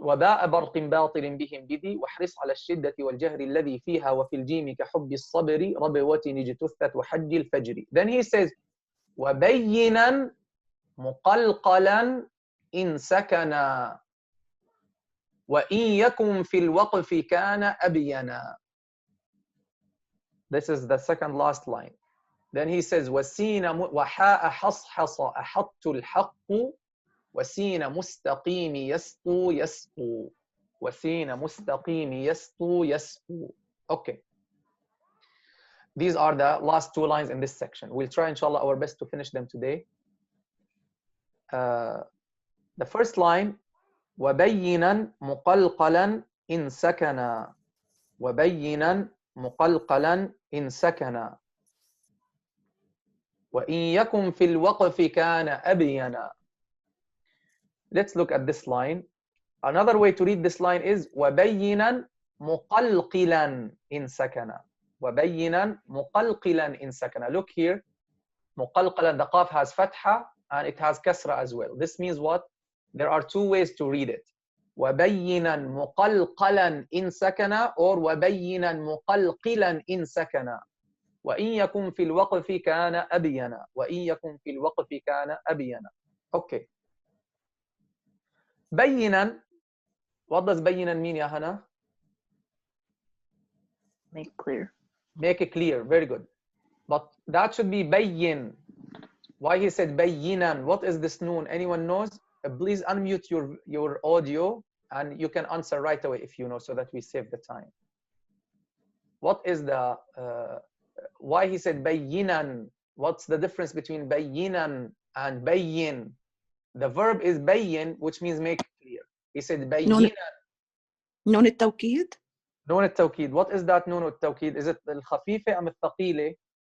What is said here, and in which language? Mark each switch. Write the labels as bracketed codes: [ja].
[ar] وباء برق باطل بهم بذي وحرص على الشدة والجهر الذي فيها وفي الجيم كحب الصبر ربوة اجتثت وحج الفجر. [en] Then he says [ar] وبينا مقلقلا إن سكنا وإن يكن في الوقف كان أبينا. [en] This is the second last line. Then he says [ar] وسين وحاء حصحص أحط الحق وسين مستقيم يسطو يسطو وسين مستقيم يسطو يسطو. [en] Okay. These are the last two lines in this section. We'll try inshallah our best to finish them today. The first line [ar] وبينا مقلقلا إن سكنا. وبينا مقلقلا إن سكن وإن يكن في الوقف كان أبينا. [en] Let's look at this line. Another way to read this line is [ar] وبينا مقلقلا إن سكن. وبينا مقلقلا إن سكن. [en] Look here. مقلقلا, the qaf has fatha and it has kasra as well. This means what? There are two ways to read it. [ar] وبينا مقلقلا إن سكن [en] or [ar] وبينا مقلقلا إن سكن. وإن يكن في الوقف كان أبينا. وإن يكن في الوقف كان أبينا. [en] Okay. [ar] بينا. [en] What does بينا mean يا هنا? Make clear. Make it clear. Very good. But that should be بين. Why he said بينا? What is this noon? Anyone knows? Please unmute your audio and you can answer right away if you know, so that we save the time. What is the why he said بينا? What's the difference between بينا and بين? The verb is بين, which means make clear. He said بينا. [ar] نون التوكيد. نون التوكيد. [en] What is that نون التوكيد? Is it [ar] الخفيفة أم الثقيلة?